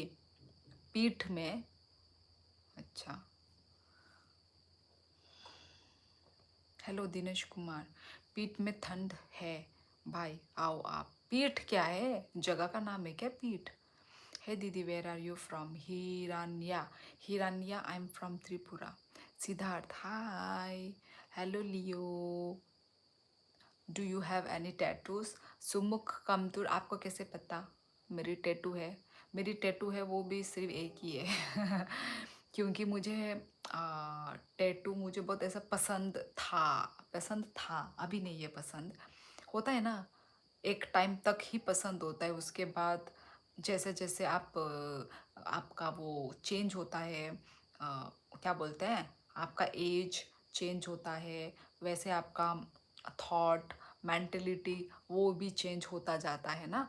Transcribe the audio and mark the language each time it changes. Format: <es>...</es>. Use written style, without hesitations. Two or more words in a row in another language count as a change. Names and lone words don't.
<hi>पीठ में? अच्छा। हेलो दिनेश कुमार, पीठ में ठंड है भाई, आओ आप। पीठ क्या है? जगह का नाम है क्या पीठ? हे दीदी</hi> <en>where are you from? हिरान्या, हिरान्या I am from त्रिपुरा। सिद्धार्थ Hi. Hello लियो, do you have any tattoos? सुमुख कमतुर,</en> <hi>आपको कैसे पता मेरी टैटू है? मेरी टैटू है वो भी सिर्फ एक ही है। क्योंकि मुझे टैटू मुझे बहुत ऐसा पसंद था, अभी नहीं है पसंद। होता है ना, एक टाइम तक ही पसंद होता है, उसके बाद जैसे जैसे आपका वो चेंज होता है, क्या बोलते हैं, आपका</hi> <en>age change</en> <hi>होता है, वैसे आपका</hi> <en>thought mentality</en> <hi>वो भी चेंज होता जाता है ना।</hi>